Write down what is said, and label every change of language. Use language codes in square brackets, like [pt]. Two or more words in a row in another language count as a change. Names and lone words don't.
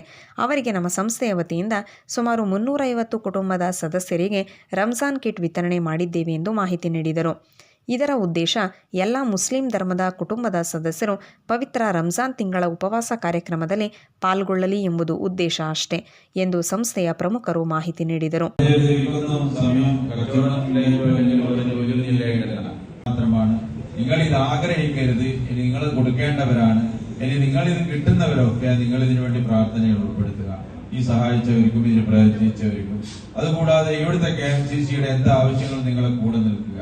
[kn] ಅವರಿಗೆ ನಮ್ಮ ಸಂಸ್ಥೆಯ ವತಿಯಿಂದ ಸುಮಾರು 350 ಕುಟುಂಬದ ಸದಸ್ಯರಿಗೆ ರಂಜಾನ್ ಕಿಟ್ ವಿತರಣೆ ಮಾಡಿದ್ದೇವೆ ಎಂದು ಮಾಹಿತಿ ನೀಡಿದರು. ಇದರ ಉದ್ದೇಶ ಎಲ್ಲ ಮುಸ್ಲಿಂ ಧರ್ಮದ ಕುಟುಂಬದ ಸದಸ್ಯರು ಪವಿತ್ರ ರಂಜಾನ್ ತಿಂಗಳ ಉಪವಾಸ ಕಾರ್ಯಕ್ರಮದಲ್ಲಿ ಪಾಲ್ಗೊಳ್ಳಲಿ ಎಂಬುದು ಉದ್ದೇಶ ಅಷ್ಟೇ ಎಂದು ಸಂಸ್ಥೆಯ ಪ್ರಮುಖರು ಮಾಹಿತಿ ನೀಡಿದರು. [ml] നിങ്ങൾ ഇത് ആഗ്രഹിക്കരുത്, നിങ്ങൾ കൊടുക്കേണ്ടവരാണ്. ഇനി നിങ്ങൾ ഇത് കിട്ടുന്നവരൊക്കെ നിങ്ങൾ ഇതിനു വേണ്ടി പ്രാർത്ഥനയിൽ ഉൾപ്പെടുത്തുക. ഈ സഹായിച്ചവർക്കും ഇതിന് പ്രയത്നിച്ചവർക്കും. അതുകൂടാതെ ഇവിടുത്തെ KMCCയുടെ എന്ത് ആവശ്യങ്ങളും നിങ്ങളെ കൂടെ നിൽക്കുക.